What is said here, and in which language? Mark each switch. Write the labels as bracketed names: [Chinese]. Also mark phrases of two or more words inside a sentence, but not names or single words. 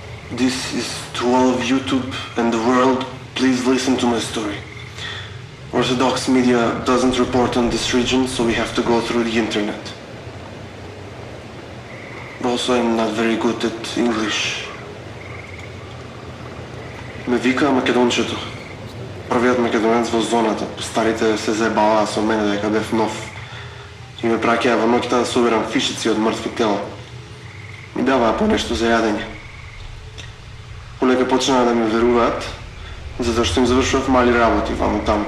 [English] This is to all of YouTube and the world, please listen to my story. Orthodox media doesn't report on this region, so we have to go through the internet. Also, I'm not very good at English. [Macedonian] Ме вика македончето. Првиот македонец во зоната. Старите се заебаваа со мене дека бев нов. И ме праќаа во ноќта да собирам фишици од мртви тела. Ми даваа по нешто за јадење. Полека почнаа да ми веруваат, затоа што им завршував мали работи ваму таму.